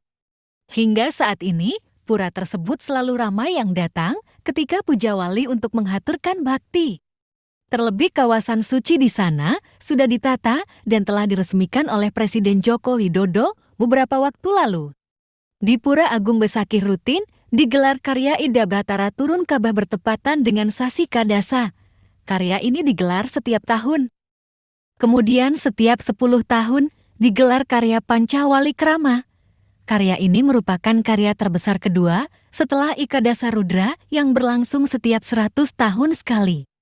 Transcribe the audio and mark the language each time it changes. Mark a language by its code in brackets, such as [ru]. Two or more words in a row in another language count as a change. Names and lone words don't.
[id] Hingga saat ini, pura tersebut selalu ramai yang datang ketika puja wali untuk menghaturkan bakti. Terlebih kawasan suci di sana sudah ditata dan telah diresmikan oleh Presiden Joko Widodo beberapa waktu lalu. Di Pura Agung Besakih rutin digelar karya Ida Batara Turun Kabah bertepatan dengan Sasi Kadasa. Karya ini digelar setiap tahun. Kemudian setiap 10 tahun digelar karya Pancawali Krama. Karya ini merupakan karya terbesar kedua setelah Ikadasa Rudra yang berlangsung setiap 100 tahun sekali.